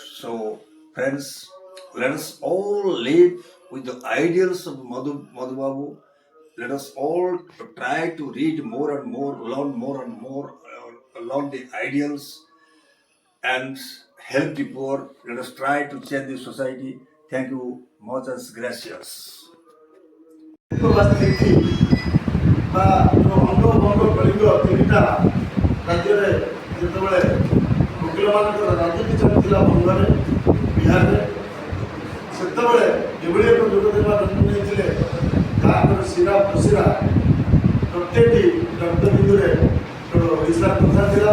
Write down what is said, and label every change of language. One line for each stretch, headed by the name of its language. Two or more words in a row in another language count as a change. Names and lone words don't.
English: So friends, let us all live with the ideals of Madhu Babu. Let us all try to read more and more, learn more and more, learn the ideals and help the poor. Let us try to change the society. Thank you.
Spanish: Muchas gracias.
Odia: ବା ଯେଉଁ ଅଙ୍ଗ ଭଙ୍ଗ କଳିଙ୍ଗ ତିନିଟା ରାଜ୍ୟରେ ଯେତେବେଳେ ଓକିଲମାନଙ୍କର ରାଜନୀତି ଚାଲିଥିଲା ବଙ୍ଗରେ, ବିହାରରେ, ସେତେବେଳେ ଏଭଳି ଏକ ଯୋଗ ଦେବା ଜନ୍ମ ନେଇଥିଲେ ଯାହାଙ୍କର ଶିରା ପ୍ରଶିରା ପ୍ରତ୍ୟେକଟି ରକ୍ତବିନ୍ଦୁରେ ଓଡ଼ିଶାର କଥା ଥିଲା।